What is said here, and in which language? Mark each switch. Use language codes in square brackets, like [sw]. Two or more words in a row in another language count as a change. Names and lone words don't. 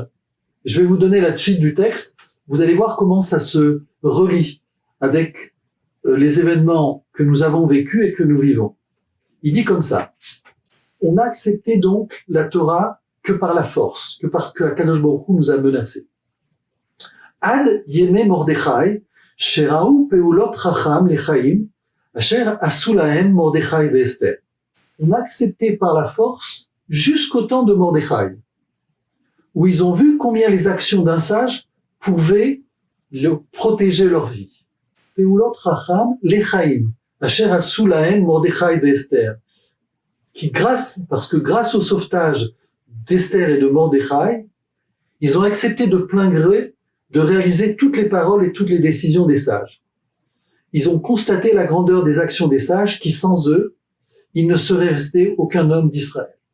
[fr] Je vais vous donner la suite du texte. Vous allez voir comment ça se relie avec les événements que nous avons vécus et que nous vivons. Il dit comme ça. On a accepté donc la Torah que par la force, que parce que [he] הקדוש ברוך הוא [fr] nous a menacés. [he] עד ימי מרדכי, שראו פעולות חכם לחיים, אשר עשו להם מרדכי ואסתר. [fr] On a accepté par la force jusqu'au temps de Mordechai, où ils ont vu combien les actions d'un sage pouvaient protéger leur vie. [he] פעולות חכם לחיים, אשר עשו להם מרדכי ואסתר. [fr] Parce que grâce au sauvetage d'Esther et de Mordechai, ils ont accepté de plein gré de réaliser toutes les paroles et toutes les décisions des sages. Ils ont constaté la grandeur des actions des sages qui, sans eux, il ne serait resté aucun homme d'Israël.